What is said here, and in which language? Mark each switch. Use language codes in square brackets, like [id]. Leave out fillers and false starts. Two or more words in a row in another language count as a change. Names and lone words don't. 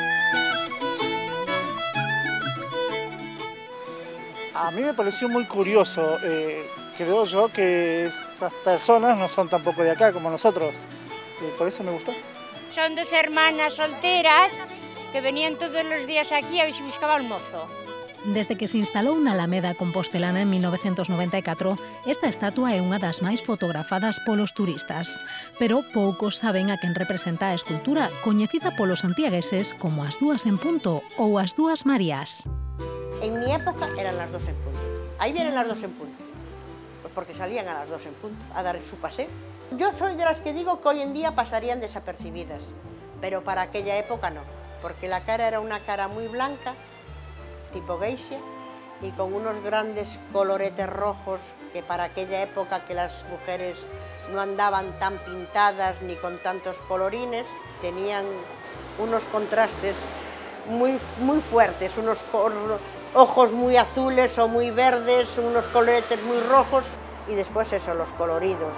[es] A mí me pareció muy curioso. Creo yo que esas personas no son tampoco de acá como nosotros. Por eso me gustó. Son dos hermanas solteras que venían todos los días aquí a ver si buscaba el mozo. [gl] Desde que se instalou na Alameda Compostelana en 1994, esta estatua é unha das máis fotografadas polos turistas. Pero poucos saben a quen representa a escultura, coñecida polos santiagueses como as dúas en punto ou as dúas Marías. [es] En mi época eran las dos en punto. Ahí vienen las dos en punto. Pues porque salían a las dos en punto a dar su paseo. Yo soy de las que digo que hoy en día pasarían desapercibidas, pero para aquella época no, porque la cara era una cara muy blanca, tipo geisha, y con unos grandes coloretes rojos que para aquella época que las mujeres no andaban tan pintadas ni con tantos colorines, tenían unos contrastes muy fuertes, unos ojos muy azules o muy verdes, unos coloretes muy rojos y después eso, los coloridos.